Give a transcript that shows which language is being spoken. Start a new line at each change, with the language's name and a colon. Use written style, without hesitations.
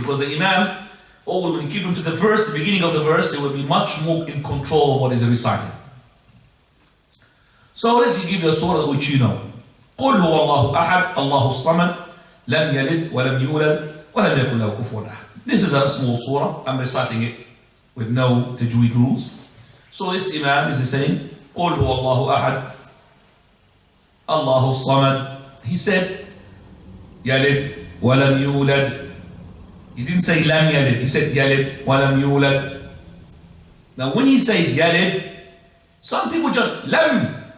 English: Because the Imam, when you give him to the verse, the beginning of the verse, he will be much more in control of what is recited. So let's give you a surah which you know.
Arabic: قُلْ هُوَ اللَّهُ أَحَدٌ اللَّهُ الصَّمَدُ لَمْ يَلِدْ وَلَمْ يُولَدْ وَلَمْ يَكُنْ لَهُ كُفُوًا أَحَدٌ.
English: This is a small surah. I'm reciting it with no tajweed rules. So this Imam is saying,
Arabic: قُلْ هُوَ اللَّهُ أَحَدٌ اللَّهُ الصَّمَدُ.
English: He said,
Arabic: يَلِدْ وَلَمْ يُولَدْ.
English: He didn't say
Arabic: لَمْ يَلِدْ.
English: He said
Arabic: يَلِدْ وَلَمْ يُولَدْ.
English: Now when he says يَلِدْ, some people just لَمْ.